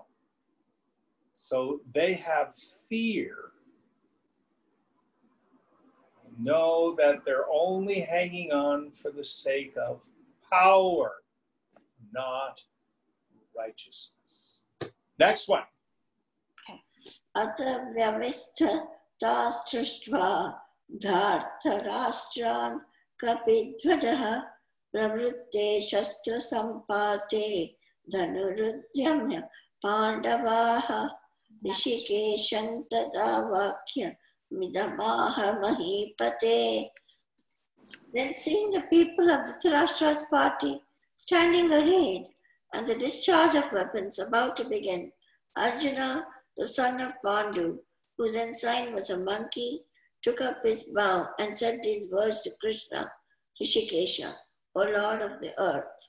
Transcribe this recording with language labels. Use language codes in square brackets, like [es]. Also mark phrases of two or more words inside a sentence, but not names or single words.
[en] So they have fear. They know that they're only hanging on for the sake of power, not righteousness. Next one. [sa] अथ व्यवस्थितान् दृष्ट्वा धार्तराष्ट्रान् कपिध्वजः प्रवृत्ते शस्त्रसम्पाते धनुरुद्यम्य पाण्डवः हृषीकेशं तदा वाक्यम् इदम् आह महीपते. [en] Then seeing the people of Dhritarashtra's party standing arrayed and the discharge of weapons about to begin, Arjuna, the son of Pandu, whose ensign was a monkey, took up his bow and said these words to Krishna, Rishikesha, O Lord of the earth.